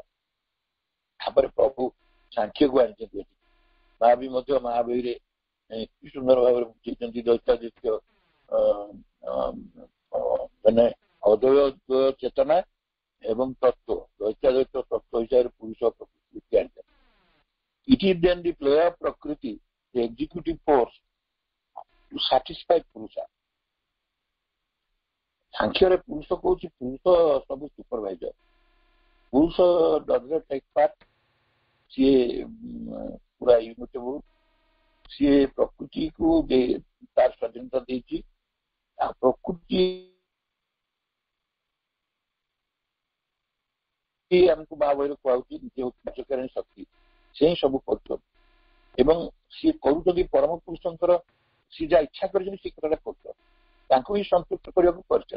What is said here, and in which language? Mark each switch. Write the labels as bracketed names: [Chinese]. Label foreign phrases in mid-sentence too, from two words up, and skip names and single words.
[Odia] ତାପରେ ପ୍ରଭୁ ସାଂଖ୍ୟକୁ ଆଣିଛନ୍ତି ଏଠି ମହାବୀ ମଧ୍ୟ ମହାବୀରେ କି ସୁନ୍ଦର ଭାବରେ ବୁଝେଇଛନ୍ତି ଦୈତାଦିତ୍ୟ ମାନେ ଅଦ୍ୱୟ ଚେତନା ଏବଂ ତତ୍ଵ ଦୈତାଦ୍ୱୈତ ତତ୍ଵ ହିସାବରେ ପୁରୁଷ ପ୍ରକୃତି ଆଣିଛନ୍ତି। [English] It is then the play of Prakriti, the executive force, to satisfy Purusha. [Odia] ସାଂଖ୍ୟରେ ପୁରୁଷ କହୁଛି ପୁରୁଷ ସବୁ ସୁପରଭାଇଜର। [English] ପୁରୁଷ does not take part, [Odia] ସିଏ ପୁରା ଇମ୍ୟୁଟେବଲ, ସିଏ ପ୍ରକୃତିକୁ ତାର ସ୍ୱାଧୀନତା ଦେଇଛି। ଆଉ ପ୍ରକୃତି ଆମକୁ ମହାବୀର କୁହାଉଛି ନିଜେ କାର୍ଯ୍ୟକାରିଣୀ ଶକ୍ତି, ସେ ହିଁ ସବୁ କରୁଛନ୍ତି ଏବଂ ସିଏ କରୁଛନ୍ତି ପରମ ପୁରୁଷଙ୍କର ସିଏ ଯାହା ଇଚ୍ଛା କରିଛନ୍ତି ସେ କଥାଟା କରୁଛନ୍ତି, ତାଙ୍କୁ ହିଁ ସନ୍ତୁଷ୍ଟ କରିବାକୁ କରିଛନ୍ତି।